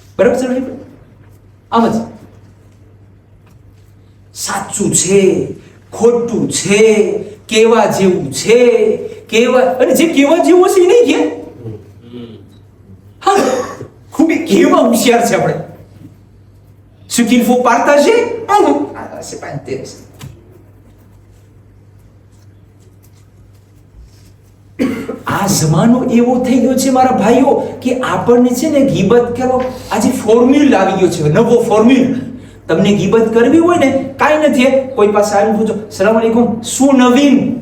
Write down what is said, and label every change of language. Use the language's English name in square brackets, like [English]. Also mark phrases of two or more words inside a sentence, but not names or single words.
[Gujarati] બરાબર છે ભાઈ? આમ જ સાચું છે, ખોટું છે, કેવા જેવું છે, કેવા, અને જે કેવા જેવું છે એ નહીં કે હા ખૂબ કેવા હોશિયાર છે આપણે. [French] Ce qu'il faut partager, c'est pas intéressant. [Gujarati] આ જમાનો એવો થઈ ગયો છે મારા ભાઈઓ કે આપણને છે ને ગીબત કરો, આજે ફોર્મ્યુલ આવી ગયો છે, નવો ફોર્મ્યુલ. તમને ગીબત કરવી હોય ને કાંઈ નથી, કોઈ પાસે આવીને પૂછો [Arabic] سلام عليكم, [Gujarati] શું નવીન?